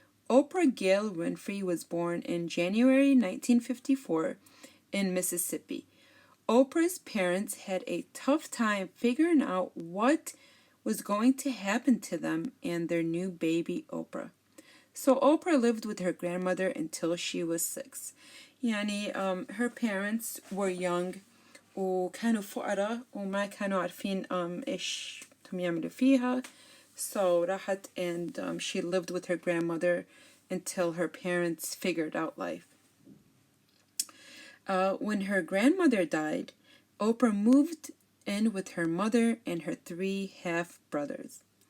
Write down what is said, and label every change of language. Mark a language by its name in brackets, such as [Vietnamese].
[English] Oprah Gail Winfrey was born in January 1954 in Mississippi. Oprah's parents had a tough time figuring out what was going to happen to them and their new baby Oprah. So Oprah lived with her grandmother until she was 6. [Arabic] يعني [English] her parents were young [Arabic] وكانوا فقراء وما كانوا عارفين إيش هم يعملوا فيها. [English] So [Arabic] راحت [English] and she lived with her grandmother until her parents figured out life. When her grandmother died, Oprah moved in with her mother and her 3 half-brothers.